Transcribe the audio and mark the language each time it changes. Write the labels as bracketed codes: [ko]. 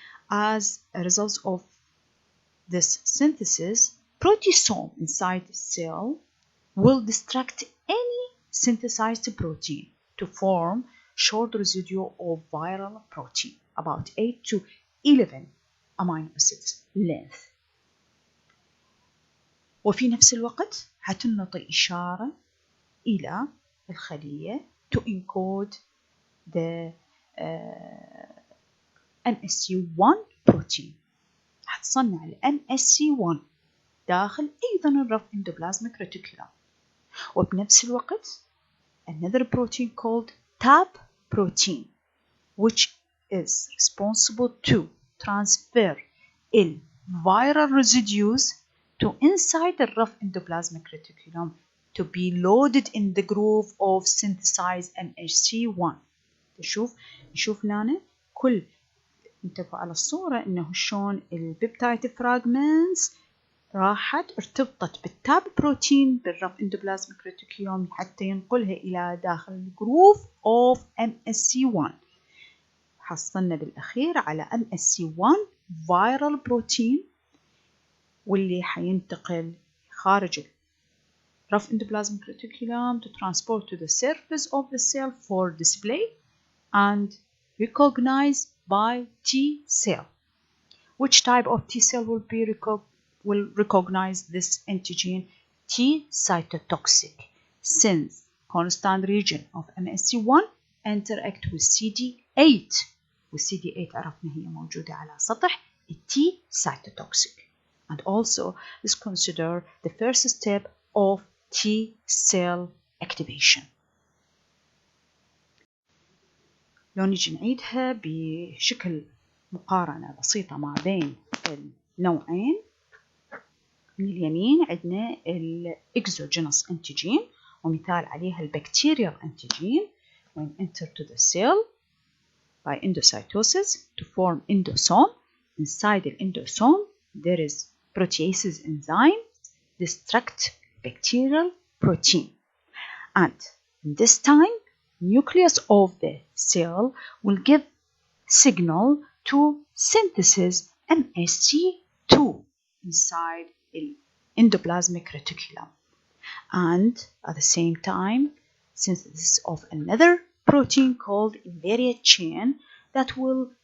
[en] As a result of this synthesis, proteasome inside the cell will destruct any synthesized protein to form short residue of viral protein about 8 to 11 amino acids length. [ar] وفي نفس الوقت حتنطي إشارة إلى الخلية [en] to encode the MSC1 protein. [ar] حتصنع ال MSC1 داخل أيضا الرف [en] endoplasmic reticulum، [ar] وبنفس الوقت [en] another protein called TAP protein which is responsible to transfer viral residues to inside the rough endoplasmic reticulum to be loaded in the groove of synthesized MHC1. [ar] نشوف هنا كل انتبهوا على الصورة إنه شلون البيبتايد فراغمنتس راحت ارتبطت بالتاب بروتين بالرف endoplasmic reticulum حتى ينقلها إلى داخل الجروف of MSC1. حصلنا بالأخير على [en] MSC1 viral protein [ar] واللي حينتقل خارج [en] rough endoplasmic reticulum to transport to the surface of the cell for display and recognized by T cell. Which type of T cell will recognize this antigen? T cytotoxic, since constant region of MSC1 interact with CD8 [ar] والCD8 عرفنا هي موجودة على سطح [en] T cytotoxic. And also is considered the first step of T cell activation. [ar] لو نجي نعيدها بشكل مقارنة بسيطة ما بين النوعين، من اليمين عندنا الإكزوجينوس أنتيجين ومثال عليها البكتيريال أنتيجين [en] when enter to the cell by endocytosis to form endosome. Inside the endosome there is proteases enzyme destruct bacterial protein, and this time nucleus of the cell will give signal to synthesis MSC2 inside the endoplasmic reticulum, and at the same time synthesis of another protein called invariant chain that will